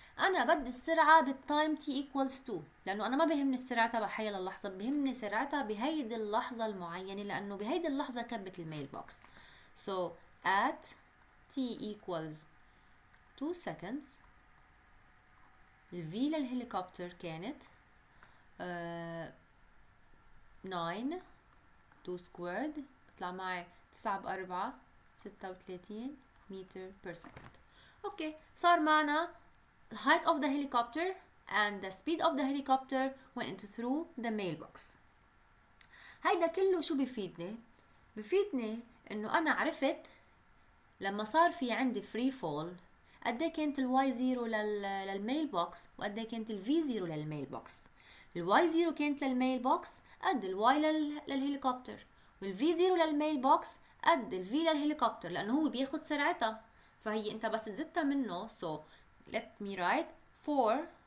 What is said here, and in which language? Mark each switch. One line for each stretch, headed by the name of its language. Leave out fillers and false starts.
Arabic: أنا بدي السرعة بالتايم t equals 2 لأنه أنا ما بيهمني السرعة تبع حي للحظة، بيهمني سرعتها بهيدي اللحظة المعينة لأنه بهيدي اللحظة كبت الميل بوكس.
English: So at t equals 2 seconds
Arabic: الفي للهليكوبتر كانت
English: 9 2 squared
Arabic: بطلع معي 9 ب4 36 متر
English: per second. Okay
Arabic: صار معنا
English: the height of the helicopter and the speed of the helicopter when it through the mailbox.
Arabic: هيدا كله شو بيفيدني؟ بيفيدني انه انا عرفت لما صار في عندي free fall قد ايه كانت الواي 0 للميل بوكس وقد ايه كانت الفي 0 للميل بوكس. الواي 0 كانت للميل بوكس قد الواي للهليكوبتر، والفي 0 للميل بوكس قد الفي للهليكوبتر لانه هو بياخد سرعتها، فهي انت بس زدتها منه.
English: So let me write 4